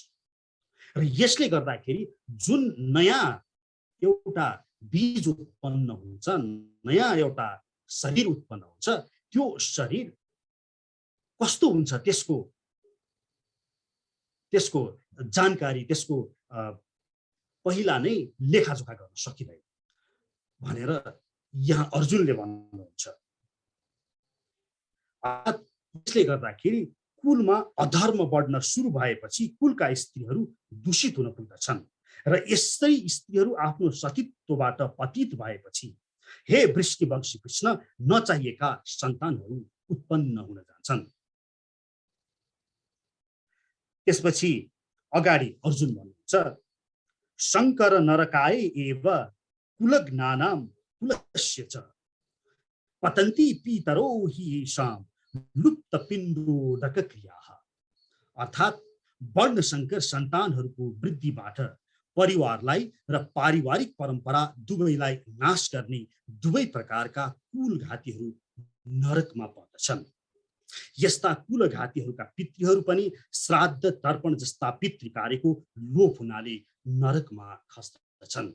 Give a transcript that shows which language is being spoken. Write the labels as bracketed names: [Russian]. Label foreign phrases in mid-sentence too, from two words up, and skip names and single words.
[Nepali] र यसले गर्दाखेरि जुन नयाँ एउटा बीज उत्पन्न हुन्छ, नयाँ एउटा शरीर उत्पन्न हुन्छ, त्यो शरीर कस्तो हुन्छ त्यसको जानकारी त्यसको पहिला नै लेखाजोखा गर्न सकिँदैन भनेर यहाँ अर्जुनले भन्नुहुन्छ। यसले गर्दाखेरि कुलमा अधर्म बढ्न सुरु भएपछि कुलका स्त्रीहरू दूषित हुन पुग्दछन् र यस्तै स्त्रीहरू आफ्नो सतीत्वबाट पतित भएपछि हे वृष्टिवंशी कृष्ण नचाहिएका सन्तानहरू उत्पन्न हुन जान्छन्। त्यसपछि अगाडि अर्जुन भन्नुहुन्छ [Sanskrit] शङ्कर नरकाय एव कुलज्ञानाम कुलस्य च पतन्ति पितरो हि येषां लुप्त पिण्डोदक क्रियाः। [Nepali] अर्थात् वर्णशङ्कर सन्तानहरूको वृद्धिबाट परिवारलाई र पारिवारिक परम्परा दुवैलाई नाश गर्ने दुवै प्रकारका कुलघातीहरू नरकमा पर्दछन्। यस्ता कुलघातीहरूका पितृहरू पनि श्राद्ध तर्पण जस्ता पितृ कार्यको लोभ हुनाले नरकमा खस्दछन्।